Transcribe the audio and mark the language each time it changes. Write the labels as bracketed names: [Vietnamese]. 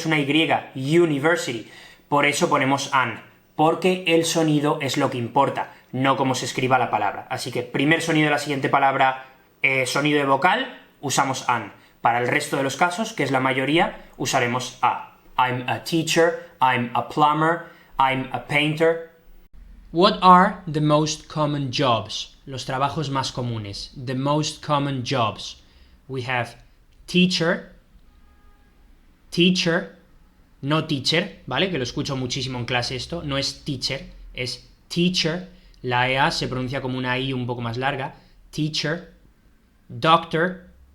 [Spanish] Es una Y, university, por eso ponemos an, porque el sonido es lo que importa, no cómo se escriba la palabra. Así que primer sonido de la siguiente palabra, sonido de vocal, usamos an. Para el resto de los casos, que es la mayoría, usaremos a. [English] I'm a teacher, I'm a plumber, I'm a painter. What are the most common jobs? [Spanish] Los trabajos más comunes. The most common jobs. We have teacher, no teacher, ¿vale? Que lo escucho muchísimo en clase esto, no es teacher, es teacher, la EA se pronuncia como una I un poco más larga, teacher, doctor,